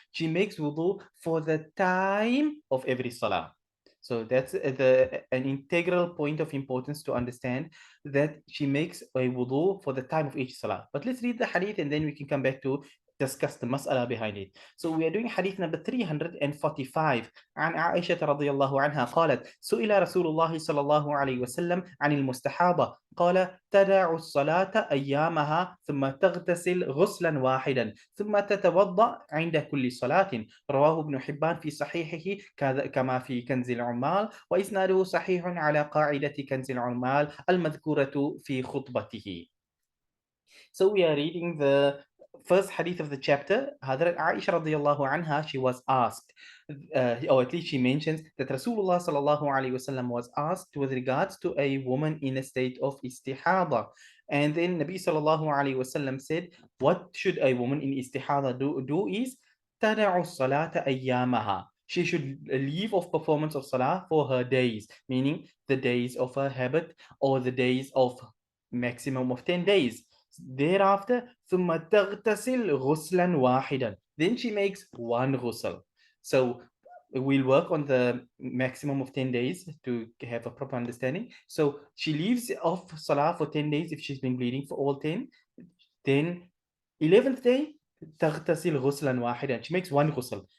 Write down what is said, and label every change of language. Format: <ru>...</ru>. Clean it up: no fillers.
<en>She makes wudu for the time of every salah. So that's an integral point of importance to understand, that she makes a wudu for the time of each salah. But let's read the hadith and then we can come back to discuss the mas'ala behind it. So we are doing hadith number 345.</en> <ar>عن عائشة رضي الله عنها قالت: سئل رسول الله صلى الله عليه وسلم عن المستحاضة قال: تدع الصلاة أيامها ثم تغتسل غسلا واحدا ثم تتوضأ عند كل صلاة. رواه ابن حبان في صحيحه كما في كنز العمال، وإسناده صحيح على قاعدة كنز العمال المذكورة في خطبته.</ar> <en>So we are reading the first hadith of the chapter. Hadrat Aisha radiallahu anha, she was asked, or at least she mentions that Rasulullah sallallahu alaihi wasallam was asked with regards to a woman in a state of istihada. And then Nabi sallallahu alaihi wasallam said, what should a woman in istihada do is</en> <ar>tada'u salata ayyamaha.</ar> <en>She should leave off performance of salah for her days, meaning the days of her habit or the days of maximum of 10 days. Thereafter,</en> <ar>ثم تغتسل غسلا واحدا.</ar> <en>Then she makes one ghusl. So we'll work on the maximum of 10 days to have a proper understanding. So she leaves off salah for 10 days if she's been bleeding for all 10. Then 11th day,</en> <ar>تغتسل غسلا واحدا.</ar> <en>She makes one ghusl.</en>